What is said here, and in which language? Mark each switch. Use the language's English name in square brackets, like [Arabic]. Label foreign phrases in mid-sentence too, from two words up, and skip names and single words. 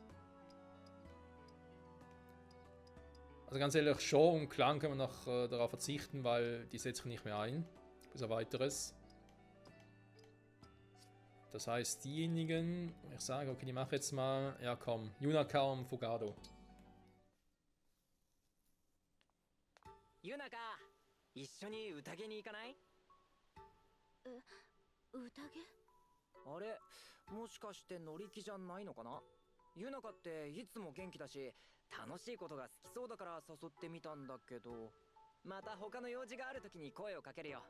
[German] Also ganz ehrlich, Show und Klang können wir noch darauf verzichten, weil die setze ich nicht mehr ein. Bis auf weiteres. Das heißt, diejenigen, ich sage, okay, die mache jetzt mal, ja komm, Yunaka und Fugado. Yunaka, [Japanese] 一緒に宴に行かない？宴？あれ、もしかして乗り気じゃないのかな？ユナカっていつも元気だし、楽しいことが好きそうだから誘ってみたんだけど、また他の用事があるときに声をかけるよ。